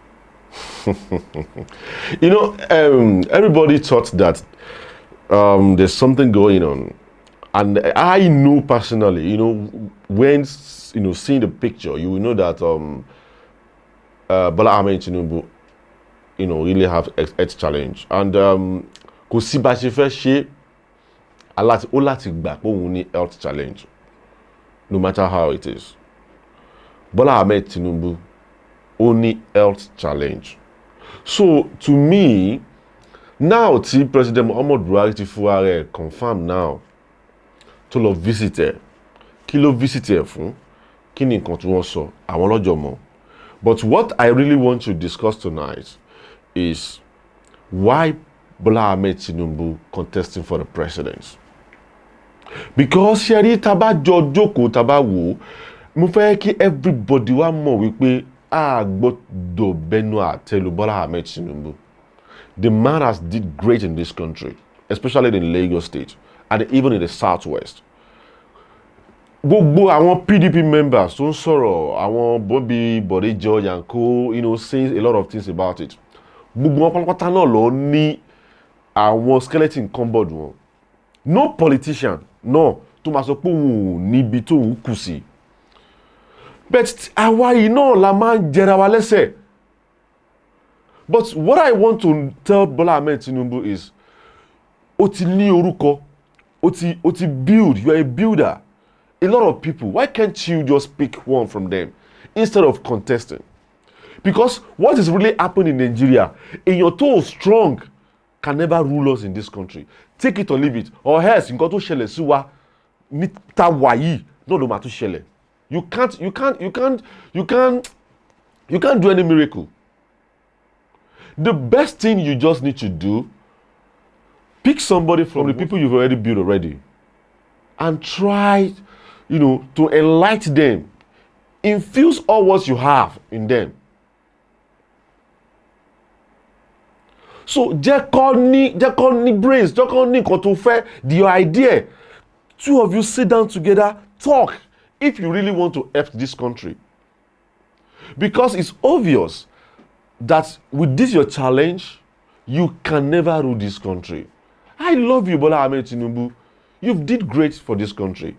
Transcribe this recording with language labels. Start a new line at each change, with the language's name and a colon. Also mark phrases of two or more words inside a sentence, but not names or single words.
English: Everybody thought that there's something going on, and I know personally, when seeing the picture, you will know that Bola Ahmed Tinubu, really have health challenge, and
Yoruba: kò sí bá ṣe fẹ́ ṣe ó láti gbà pé òun ní
English: health challenge, no matter how it is. Bola Ahmed Tinubu only health challenge. So to me, now
Yoruba: tí President Muhammad Buhari ti fún ààrẹ
English: confirm now
Yoruba: tó lọ visit ẹ, kí ló visit ẹ fún, kí ni nǹkan tí wọ́n sọ, àwọn lọ́jọ́ mọ̀.
English: But what I really want to discuss tonight is why Bola Ahmed Tinubu contesting for the presidency.
Yoruba: Because ṣẹ́rí taba jọ jókòó taba wò, mo fẹ́ kí everybody wá mọ̀ wípé gbọ́dọ̀ bẹnu àtẹ́lu Bola Ahmed Tinubu.
English: The man has did great in this country, especially in Lagos State and even in the Southwest.
Yoruba: Gbogbo àwọn PDP members tó ń sọ̀rọ̀, àwọn Bode George
English: and co, saying a lot of things about it.
Yoruba: Gbogbo wọn pátápátá náà ló ní àwọn
English: skeleton cupboard
Yoruba: wọn.
English: No politician, no,
Yoruba: tó máa sọ pé òun ò níbi tó ń kù sí. But àwa yìí náà la máa ń jẹra wa lẹ́sẹ̀.
English: But what I want to tell Bola Ahmed Tinubu is,
Yoruba: ó ti ní orúkọ, ó ti build,
English: you are a builder. A lot of people, why can't you just pick one from them instead of contesting? Because what is really happening in Nigeria,
Yoruba: èèyàn tó
English: strong can never rule us in this country. Take it or leave it, or else
Yoruba: nǹkan tó ṣẹlẹ̀ sí wa ní ta wà yìí náà ló máa tún ṣẹlẹ̀.
English: You can't do any miracle. The best thing you just need to do, pick somebody from the people you've already built already, and try, to enlighten them, infuse all what you have in them.
Yoruba: So jẹ́ kó ní brains, jẹ́ kó ní nǹkan tó fẹ́,
English: the idea. Two of you sit down together, talk. If you really want to help this country. Because it's obvious that with this your challenge, you can never rule this country. I love you, Bola Ahmed Tinubu. You've did great for this country.